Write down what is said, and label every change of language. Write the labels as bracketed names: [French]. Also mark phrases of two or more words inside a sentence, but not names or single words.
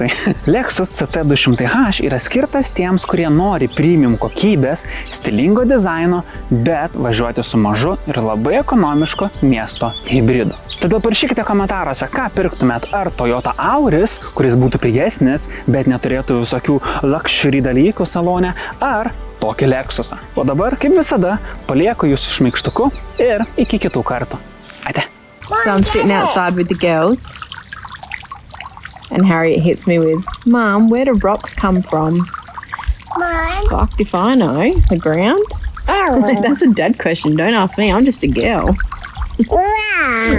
[Lithuanian] Lexus CT200H yra skirtas tiems, kurie nori premium kokybės, stilingo dizaino, bet važiuoti su mažu ir labai ekonomiško miesto hibridu. Todėl parašykite komentaruose, ką pirktumėt, ar Toyota Auris, kuris būtų pigesnis, bet neturėtų visokių luxury dalykų salone, ar tokį Lexusą. O dabar, kaip visada, palieku jūs šmaikštuku ir iki kitų kartų. Ate. [English] So I'm sitting outside with the girls. And Harriet hits me with, Mum, where do rocks come from? Mine. Fucked if I know. The ground? Oh. That's a dad question. Don't ask me. I'm just a girl. Wow.